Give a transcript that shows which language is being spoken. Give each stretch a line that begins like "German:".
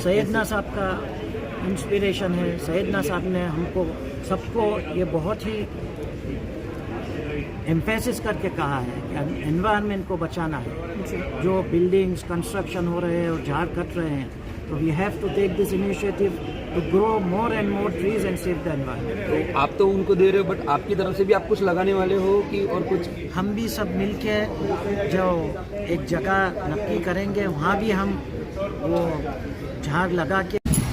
Hindi: सैयदना साहब का इंस्पिरेशन है। सैयदना साहब ने हमको सबको ये बहुत ही एम्फेसिस करके कहा है कि एनवायरनमेंट को बचाना है। जो बिल्डिंग्स कंस्ट्रक्शन हो रहे हैं और झाड़ कट रहे हैं, तो
English: We have to take this initiative to grow more and more trees and save the environment.
Hindi: तो आप तो उनको दे रहे हो, बट आपकी तरफ से भी आप कुछ लगाने वाले हो कि और कुछ? हम भी सब मिलके जो एक जगह नक्की करेंगे, वहाँ भी हम वो झाड़ लगा के